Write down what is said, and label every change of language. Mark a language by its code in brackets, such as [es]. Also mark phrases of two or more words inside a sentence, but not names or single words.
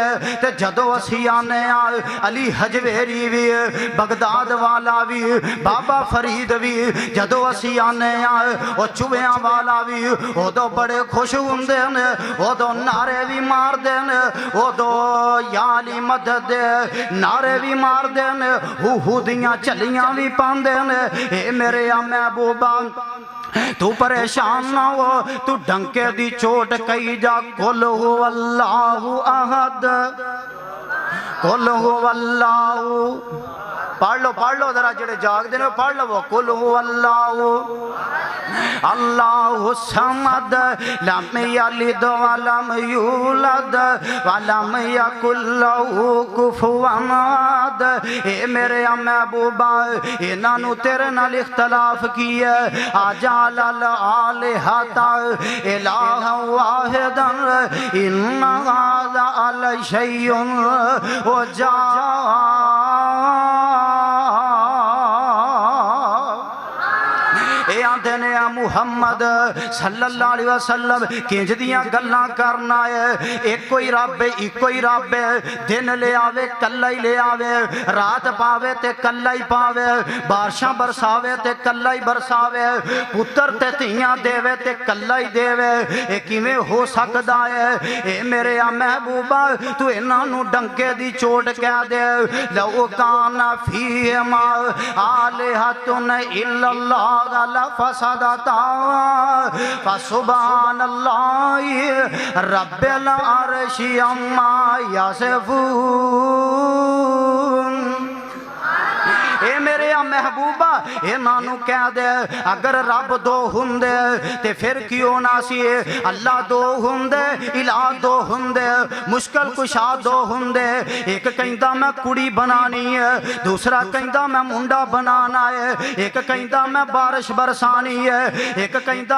[pa] ਤੇ ਜਦੋਂ ਅਸੀਂ ਆਣੇ ਅਲੀ ਹਜਵੇਰੀ ਭੀ, ਬਗਦਾਦ ਵਾਲਾ ਭੀ, ਬਾਬਾ ਫਰੀਦ ਭੀ, ਜਦੋਂ ਅਸੀਂ ਆਣੇ ਓ ਚੁਵੀਆਂ ਵਾਲਾ ਭੀ, ਉਦੋਂ ਬੜੇ ਖੁਸ਼ ਹੁੰਦੇ ਨੇ, ਉਦੋਂ ਨਾਰੇ ਭੀ ਮਾਰਦੇ ਨੇ, ਉਦੋਂ ਯਾ ਅਲੀ ਮਦਦ ਦੇ ਨਾਰੇ ਭੀ ਮਾਰਦੇ ਨੇ, ਹੂ ਦੀਆਂ ਝੱਲੀਆਂ ਭੀ ਪਾਂਦੇ ਨੇ। ਐ ਮੇਰੇ ਮਹਿਬੂਬਾ ਤੂ ਪਰੇਸ਼ਾਨ ਨਾ ਹੋ, ਤੂ ਡੰਕੇ ਦੀ ਚੋਟ ਕਹੀ ਜਾ [ar] قل هو الله أحد قل هو الله. [pa] ਪੜ੍ਹ ਲੋ ਜ਼ਰਾ ਜੇੜ੍ਹੇ ਜਾਗਦੇ ਨੇ ਪੜ੍ਹ ਲੋ। [ar] قل هو الله الله الصمد لم يلد ولم يولد ولم يكن له كفوا أحد. [pa] ਐ ਮੇਰੇ ਮਹਿਬੂਬਾ ਇਨ੍ਹਾਂ ਨੂੰ ਤੇਰੇ ਨਾਲ ਇਖ਼ਤਲਾਫ਼ ਕੀ ਹੈ। [ar] أجعل الآلهة إلها واحدا إن هذا لشيء عجاب. [pa] मुहम्मद [ar] صلى الله عليه وسلم [pa] ਕਿੰਜ ਦੀਆਂ ਗੱਲਾਂ ਕਰਨਾ ਹੈ। ਏਕ ਕੋਈ ਰੱਬ ਹੈ, ਇੱਕੋ ਹੀ ਰੱਬ ਹੈ। ਦਿਨ ਲੈ ਆਵੇ ਕੱਲਾ ਹੀ ਲੈ ਆਵੇ, ਰਾਤ ਪਾਵੇ ਤੇ ਕੱਲਾ ਹੀ ਪਾਵੇ, ਬਾਰਿਸ਼ਾਂ ਬਰਸਾਵੇ ਤੇ ਕੱਲਾ ਹੀ ਬਰਸਾਵੇ, ਪੁੱਤਰ ਤੇ ਧੀਆਂ ਦੇਵੇ ਤੇ ਕੱਲਾ ਹੀ ਦੇਵੇ। ਯੇ ਕਿਵੇਂ ਹੋ ਸਕਦਾ ਹੈ। ਐ ਮੇਰੇ ਮਹਿਬੂਬਾ ਤੂ ਇਨ੍ਹਾਂ ਨੂੰ ਡੰਕੇ ਦੀ ਚੋਟ ਕਹਿ ਦੇ। [ar] لو كان فيهما آلهة إلا الله لفسدتا فسبحان الله رب العرش عما يصفون. [pa] ਐ ਮੇਰੇ ਮਹਿਬੂਬਾ ਇਨ੍ਹਾਂ ਨੂੰ ਕਹਿ ਦੇ ਅਗਰ ਰੱਬ ਦੋ ਹੁੰਦੇ ਤੇ ਫਿਰ ਕਿਉਂ ਨਾ ਸੀ ਅੱਲਾਹ ਦੋ ਹੁੰਦੇ ਇਲਾਹ ਦੋ ਹੁੰਦੇ ਮੁਸ਼ਕਿਲ ਕੁਸ਼ਾ ਦੋ ਹੁੰਦੇ ਏਕ ਕਹਿੰਦਾ ਮੈਂ ਕੁੜੀ ਬਣਾਉਣੀ ਹੈ ਦੂਸਰਾ ਕਹਿੰਦਾ ਮੈਂ ਮੁੰਡਾ ਬਣਾਉਣਾ ਹੈ ਏਕ ਕਹਿੰਦਾ ਮੈਂ ਬਾਰਿਸ਼ ਬਰਸਾਉਣੀ ਹੈ ਏਕ ਕਹਿੰਦਾ